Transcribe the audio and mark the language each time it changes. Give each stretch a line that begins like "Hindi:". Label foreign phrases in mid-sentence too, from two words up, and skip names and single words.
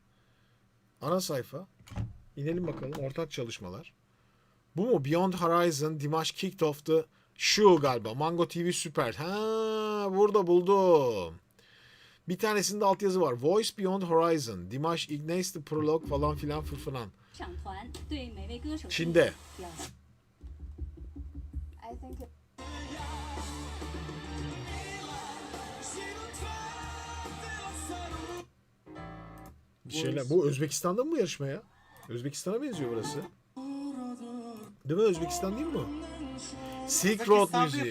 Turkish: Ana sayfa. İnelim bakalım. Ortak çalışmalar. Bu mu? Beyond Horizon, Dimash Kicked Off the Show galiba. Mango TV Süper. Ha, burada buldum. Bir tanesinde altyazı var. Voice Beyond Horizon, Dimash Ignace the Prologue falan filan fırfıran.
Chinese: 上团对每位歌手
Turkish: Çin'de.
Chinese: 表现。
English: I think it,
Turkish: Bir şeyler. Bu Özbekistan'da mı bu yarışma ya? Özbekistan'a benziyor burası. Değil mi? Özbekistan değil mi bu? Silk Road Kazakistan'da yapılıyor